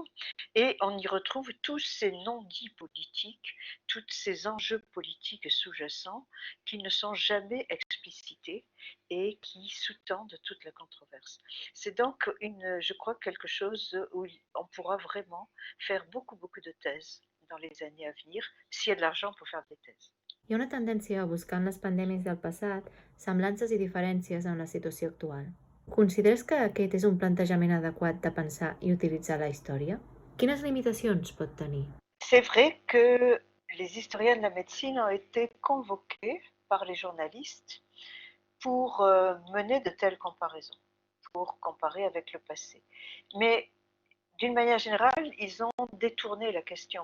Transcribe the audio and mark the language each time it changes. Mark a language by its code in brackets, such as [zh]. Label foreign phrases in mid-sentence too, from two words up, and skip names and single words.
[fr] Et on y retrouve tous ces non-dits politiques, tous ces enjeux politiques sous-jacents qui ne sont jamais explicités et qui sous-tendent toute la controverse. C'est donc, je crois, quelque chose où on pourra vraiment faire beaucoup de thèses dans les années à venir, s'il y a de l'argent pour faire des thèses. [ca] Hi ha una tendència a buscar en les pandèmies del passat semblances i diferències en la situació actual. Consideres que aquest és un plantejament adequat de pensar i utilitzar la història? Quines limitacions pot tenir? [fr] C'est vrai que les historiens de la médecine ont été convoqués par les journalistes pour mener de telles comparaisons, pour comparer avec le passé. Mais d'une manière générale, ils ont détourné la question.